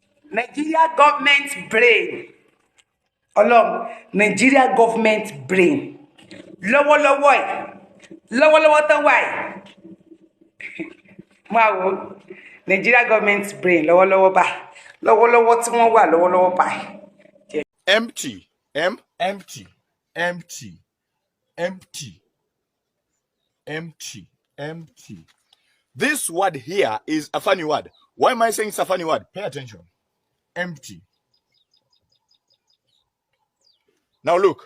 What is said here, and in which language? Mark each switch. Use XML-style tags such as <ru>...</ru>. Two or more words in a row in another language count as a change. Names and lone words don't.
<en>Nigeria government brain. Nigeria government brain.</en> <yo>Lọ́wọ́lọ́wọ́ tán wà yìí. Máa wo</yo> <en>Nigeria government brain</en> <yo>lọ́wọ́lọ́wọ́ báyìí. Lọ́wọ́lọ́wọ́ tí wọ́n wà lọ́wọ́lọ́wọ́ báyìí.</yo> <en>Empty. Empty. Empty. Empty. Empty. Empty. This word here is a funny word. Why am I saying it's a funny word? Pay attention. Empty. Now look.</en>